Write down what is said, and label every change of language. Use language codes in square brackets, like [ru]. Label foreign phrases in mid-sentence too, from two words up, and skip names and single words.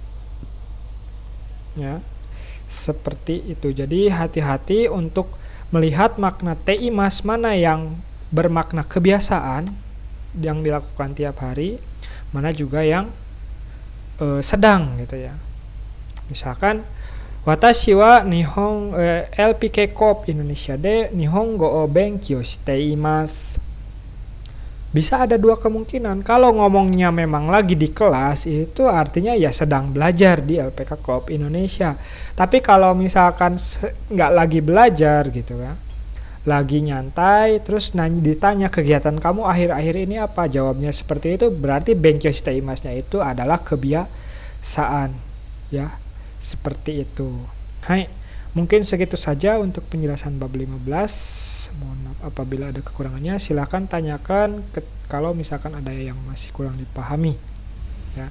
[id] Ya, seperti itu. Jadi hati-hati untuk melihat makna teimas mana yang bermakna kebiasaan yang dilakukan tiap hari, mana juga yang sedang gitu ya. [ja] Misalkan 私は日本LPK Corp Indonesiaで日本語を勉強しています. [id] Bisa ada dua kemungkinan. Kalau ngomongnya memang lagi di kelas, itu artinya ya sedang belajar di LPK Corp Indonesia. Tapi kalau misalkan nggak lagi belajar gitu kan, lagi nyantai, terus ditanya kegiatan kamu akhir-akhir ini apa, jawabnya seperti itu, berarti [ja] 勉強していますnya [id] itu adalah kebiasaan ya, seperti itu. Hai, mungkin segitu saja untuk penjelasan bab 15. Mohon maaf apabila ada kekurangannya, silahkan tanyakan kalau misalkan ada yang masih kurang dipahami ya.